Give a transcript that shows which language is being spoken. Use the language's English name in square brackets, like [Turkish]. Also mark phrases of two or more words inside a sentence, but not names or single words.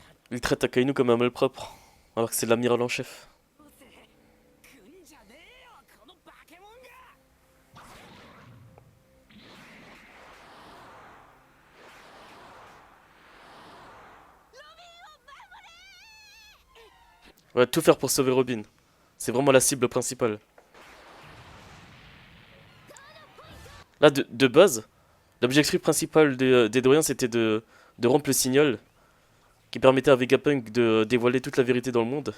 [French] Il traite Akainu comme un malpropre, alors que c'est l'amiral en chef. [Japanese] 来んじゃねえよこの化け物が。 [French] On va tout faire pour sauver Robin. C'est vraiment la cible principale. Là, de base, l'objectif principal des Doriens, c'était de rompre le signal qui permettait à Vegapunk de dévoiler toute la vérité dans le monde.